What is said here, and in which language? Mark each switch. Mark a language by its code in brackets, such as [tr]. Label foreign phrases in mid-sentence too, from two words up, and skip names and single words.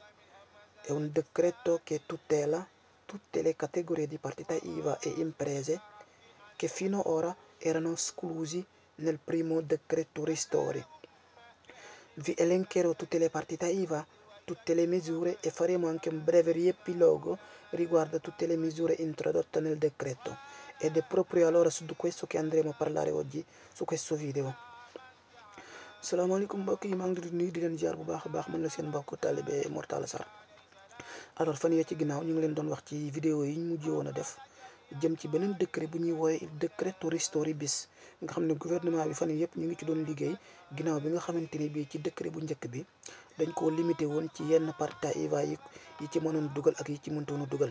[it] È un decreto che tutela tutte le categorie di partita IVA e imprese che fino ad ora erano esclusi nel primo decreto ristori. Vi elencherò tutte le partite IVA, tutte le misure e faremo anche un breve riepilogo riguardo a tutte le misure introdotte nel decreto. Ed è proprio allora su questo che andremo a parlare oggi su questo video. [wo] Assalamualaikum mbokk yi, maa ngi leen di nuyu di leen jaar bu baax a baax, man la seen mbokk talibé Mor Talla Sarr. Alors fan yee ci ginnaaw ñu ngi leen doon wax ci vidéo yi ñu mujj woon a def jëm ci beneen décret bu ñuy wooye [it] décreto ristori [wo] bis nga xam ne gouvernement bi fan yëpp ñu ngi ci doon liggéey ginnaaw bi nga xamante ni bii ci décret bu njëkk bi dañ koo limité woon ci yenn [it] partita IVA [wo] yi ci mënoon dugal ak yi ci mëntoon a dugal.